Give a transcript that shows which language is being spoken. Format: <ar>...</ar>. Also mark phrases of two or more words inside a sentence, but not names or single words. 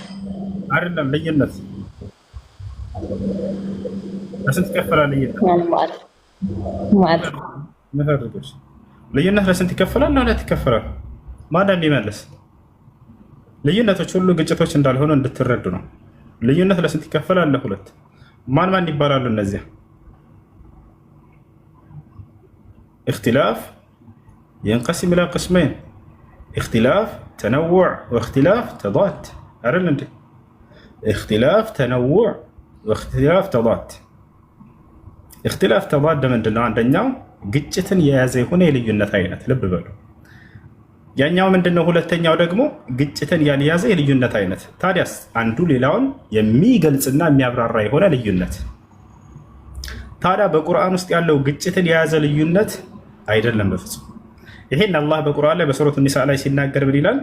<am>አይደለም። ልዩነት ለስንት ይከፈላል? ልዩነት ለስንት ይከፈላል? ለሁለት ይከፈላል። ማን እንዲመልስ? ልዩነቶች ሁሉ ግጭቶች እንዳልሆኑ እንድትረዱ ነው። ልዩነት ለስንት ይከፈላል? ለሁለት። ማን ይባላሉ እነዚያ?</am> <ar>اختلاف ينقسم الى قسمين اختلاف تنوع واختلاف تضاد</ar> <am>አይደል እንዴ?</am> <ar>اختلاف تنوع واختلاف تضاد اختلاف تضاد ምንድነው?</ar> <am>አንደኛው ግጭትን የያዘ የሆነ የልዩነት አይነት ልብ በሉ። ያኛው ምንድነው? ሁለተኛው ደግሞ ግጭትን ያልያዘ የልዩነት አይነት። ታዲያስ አንዱ ሌላውን የሚገልጽና የሚያብራራ የሆነ ልዩነት። ታዲያ በቁርአን ውስጥ ያለው ግጭትን የያዘ ልዩነት አይደለም በፍጹም። ይሄን አላህ በቁርአን ላይ በሱረቱ ኒሳ ላይ ሲናገር ምን ይላል?</am>